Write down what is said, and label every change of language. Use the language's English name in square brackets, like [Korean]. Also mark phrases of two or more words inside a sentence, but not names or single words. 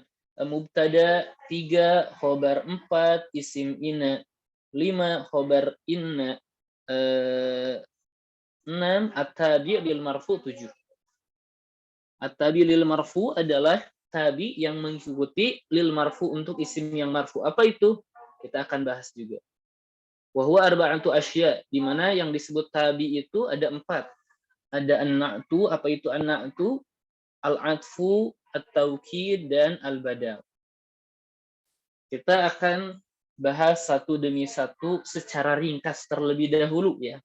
[Arabic] مبتدأ 3، خبر 4، اسم إن 5، خبر إن 6، التابع للمرفوع 7. التابع للمرفوع [Indonesian] adalah tabi yang mengikuti [Arabic] للمرفوع [Indonesian] untuk isim yang marfu. Apa itu? Kita akan bahas juga. [Arabic] وهو أربعة أشياء, [Indonesian] di mana yang disebut tabi itu ada 4. Ada an-na'tu, apa itu an-na'tu? [Arabic] العطف، التوكيد [Indonesian] dan al-badal. Kita akan bahas satu demi satu secara ringkas terlebih dahulu ya.